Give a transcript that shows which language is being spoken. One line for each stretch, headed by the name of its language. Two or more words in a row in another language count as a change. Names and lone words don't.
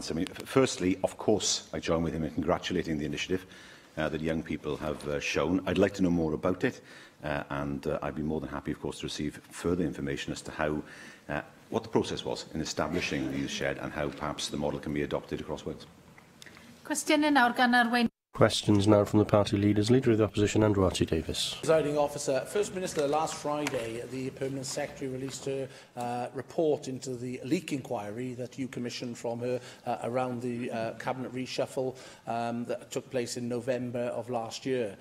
English: I mean, firstly, of course, I join with him in congratulating the initiative that young people have shown. I'd like to know more about it. And I'd be more than happy, of course, to receive further information as to how, what the process was in establishing the youth shed and how perhaps the model can be adopted across Wales.
Welsh: Cwestiynau nawr gan Arwain.
English: Questions now from the party leaders. Leader of the Opposition, Andrew Archie-Davies. Presiding Officer, First Minister, last Friday, the Permanent Secretary released her report into the leak inquiry that you commissioned from her around the cabinet reshuffle that took place in November of last year.